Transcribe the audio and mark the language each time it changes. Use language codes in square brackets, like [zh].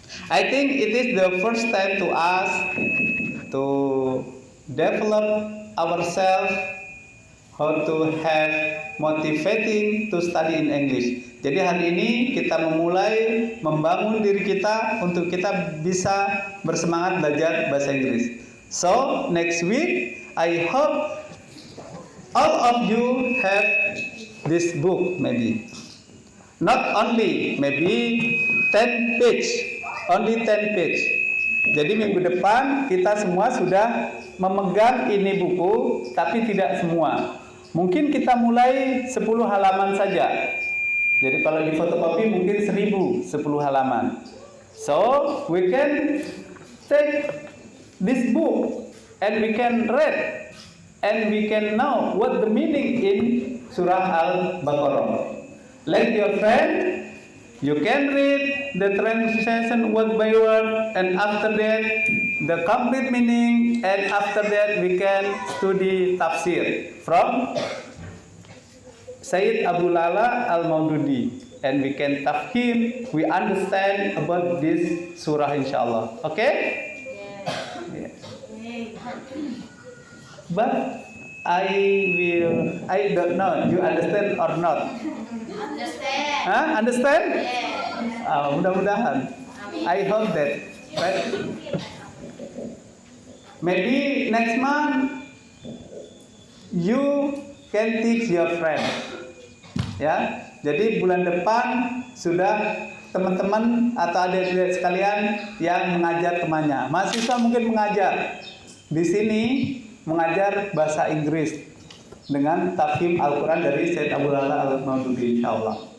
[en] I think it is the first time to us to develop ourselves, how to have motivating to study in English. [id] Jadi hari ini kita memulai membangun diri kita untuk kita bisa bersemangat belajar bahasa Inggris. [en] So next week I hope all of you have this book, maybe not only maybe 10 page, only 10 page. [id] Jadi minggu depan kita semua sudah memegang ini buku, tapi tidak semua. Mungkin kita mulai 10 halaman saja. Jadi kalau di fotokopi mungkin 1000, 10 halaman. [en] So we can take this book and we can read and we can know what the meaning in surah Al-Baqarah. Let your friend, you can read the translation word by word, and after that the complete meaning, and after that we can study tafsir from Sayyid Abu Lala Al-Maududi, and we can tafhim, we understand about this surah inshallah. Okay? Yeah. But I don't know, you understand or not? Understand? Huh? Understand? Yes. [id] Mudah-mudahan. [en] I hope that. Right? Maybe next month you can teach your friend. [id] Ya, jadi bulan depan sudah teman-teman atau adik-adik sekalian yang mengajar temannya. Mahasiswa mungkin mengajar di sini, mengajar bahasa Inggris dengan tafhim Al-Quran dari Sayyid Abu Lala Al-Maududi insyaallah.